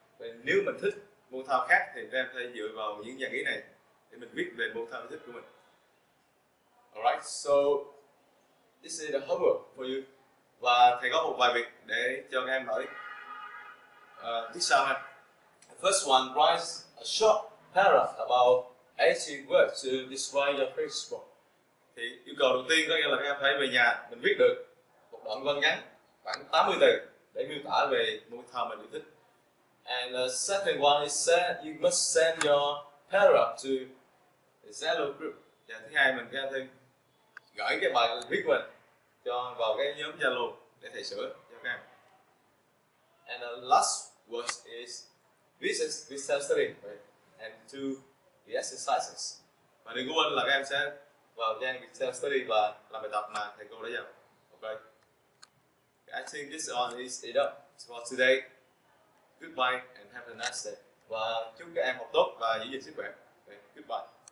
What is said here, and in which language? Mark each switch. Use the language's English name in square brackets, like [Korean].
[Vietnamese] Và nếu mình thích môn thể thao khác thì các em phải dựa vào những dạng ý này để mình viết về môn thể thao thích của mình. [English] Alright, so this is the homework for you. [Vietnamese] Và thầy có một vài việc để cho các em hỏi. tiết sau ha. [English] First one, write a short paragraph about 80 words to describe your Facebook. [Vietnamese] Thì yêu cầu đầu tiên có nghĩa là các em phải về nhà mình viết được một đoạn văn ngắn khoảng 80 từ để miêu tả về môn thể thao mình yêu thích. [English] And the second one is you must send your paragraph to the Zalo group. [Vietnamese] Và thứ hai mình các em gửi cái bài viết của mình vào cái nhóm Zalo để thầy sửa cho các em. [English] And the last word is visit self-study and do the exercises. [Vietnamese] Và đừng có quên là các em sẽ vào trang self-study và làm bài tập mà thầy cô đã giao. [English] Okay. I think this one is enough for today. Goodbye and have a nice day. [Vietnamese] Và chúc các em học tốt và giữ gìn sức khỏe. [English] Okay. Goodbye.